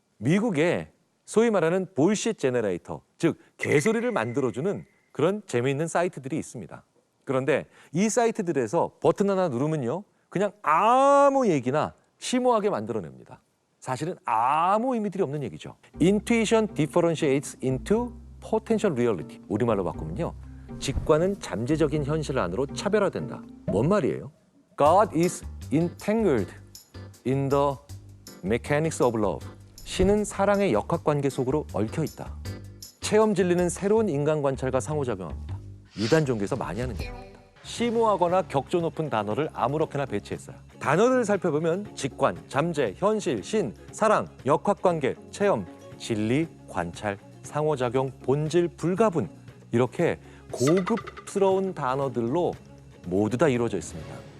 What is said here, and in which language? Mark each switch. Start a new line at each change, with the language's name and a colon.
Korean: 미국에 소위 말하는 볼시트 제너레이터, 즉 개소리를 만들어주는 그런 재미있는 사이트들이 있습니다. 그런데 이 사이트들에서 버튼 하나 누르면요, 그냥 아무 얘기나 심오하게 만들어냅니다. 사실은 아무 의미들이 없는 얘기죠.
English: Intuition differentiates into potential reality.
Korean: 우리말로 바꾸면요, 직관은 잠재적인 현실 안으로 차별화된다. 뭔 말이에요?
English: God is entangled in the mechanics of love.
Korean: 신은 사랑의 역학관계 속으로 얽혀 있다. 체험 진리는 새로운 인간 관찰과 상호작용합니다. 이단 종교에서 많이 하는 얘기입니다. 심오하거나 격조 높은 단어를 아무렇게나 배치했어요. 단어를 살펴보면 직관, 잠재, 현실, 신, 사랑, 역학관계, 체험, 진리, 관찰, 상호작용, 본질, 불가분, 이렇게 고급스러운 단어들로 모두 다 이루어져 있습니다.